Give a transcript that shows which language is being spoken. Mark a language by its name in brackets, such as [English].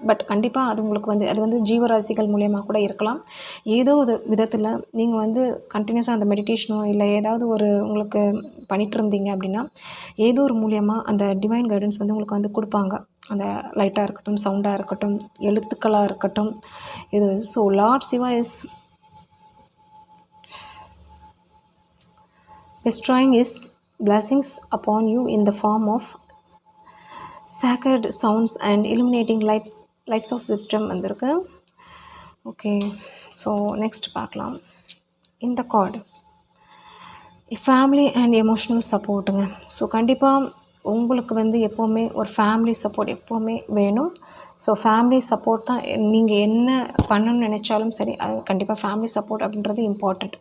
[Tamil] But கண்டிப்பாக அது உங்களுக்கு வந்து அது வந்து ஜீவராசிகள் மூலியமாக கூட இருக்கலாம். ஏதோ ஒரு விதத்தில் நீங்கள் வந்து கண்டினியூஸாக அந்த மெடிடேஷனோ இல்லை ஏதாவது ஒரு உங்களுக்கு பண்ணிகிட்டு இருந்தீங்க அப்படின்னா ஏதோ ஒரு மூலியமாக அந்த டிவைன் கைடன்ஸ் வந்து உங்களுக்கு வந்து கொடுப்பாங்க. அந்த லைட்டாக இருக்கட்டும், சவுண்டாக இருக்கட்டும், எழுத்துக்களாக இருக்கட்டும், இது. [English] So Lord Shiva is bestowing his blessings upon you in the form of sacred sounds and illuminating lights of wisdom வந்திருக்கு. Okay, so next பார்க்கலாம். இந்த card family and emotional சப்போர்ட்டுங்க. [Tamil] So கண்டிப்பாக உங்களுக்கு வந்து எப்போவுமே ஒரு ஃபேமிலி சப்போர்ட் எப்போவுமே வேணும். ஸோ ஃபேமிலி சப்போர்ட் தான் நீங்கள் என்ன பண்ணணும்னு நினச்சாலும் சரி, அது கண்டிப்பாக ஃபேமிலி சப்போர்ட் அப்படின்றது இம்பார்ட்டண்ட்.